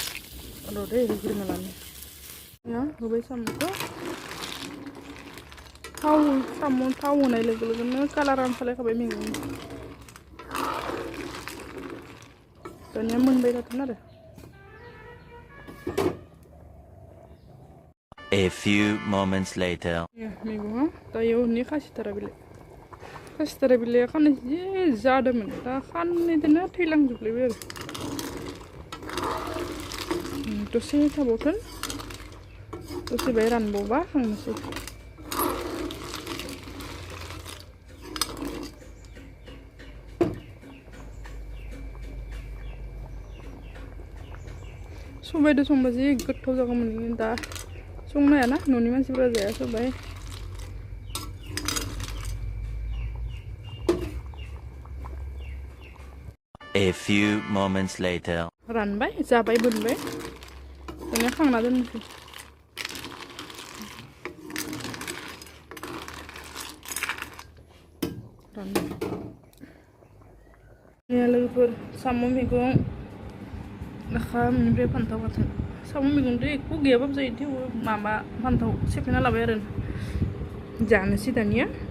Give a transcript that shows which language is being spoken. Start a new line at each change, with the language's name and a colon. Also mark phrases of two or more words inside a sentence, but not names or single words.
Indonesian: Aduh deh, ini malamnya. Ya, gue sama tuh.
Bodo: थाव साम' थाव होनाय लोगो लोगोनो कालार ओंखारलायखाबाय मैगं दानिया मोनबाय थागोन आरो
English: A few moments later.
Bodo: मैगङा दायो उननि खासिथारा बिलाइया खाननै जि जादोंमोन दा खाननैदोनो थैलांजोबलायबाय आरो दसे थाबावथों दसे बाय रानबावबा खांनोसै सबायदो संबा जि गोथाव जागौमोन दा संनो हायाना न'नि मानसिफोरा जाया सबाय
English: A few moments later.
Bodo: रानबाय जाबाय बोनबाय दानिया खांना दोननोसै लोगोफोर साम' मैगं ओमफ्राय फान्थाव बाथोन साम' मैगंथ' एख' गैयाबाबो जायो थेवबो माबा फान्थाव सेफायना लाबाय आरो जानोसै दानिया